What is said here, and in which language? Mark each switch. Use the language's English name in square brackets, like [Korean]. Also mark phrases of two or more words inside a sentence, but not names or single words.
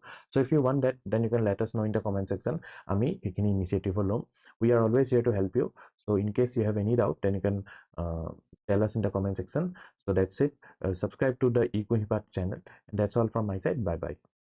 [English] So if you want that then you can let us know in the comment section. [Assamese] আমি এইখিনি ইনিচিয়েটিভ লম. [English] We are always here to help you. So in case you have any doubt, then you can tell us in the comment section. So that's it. Subscribe to the eKuhipath channel, and that's all from my side. Bye bye.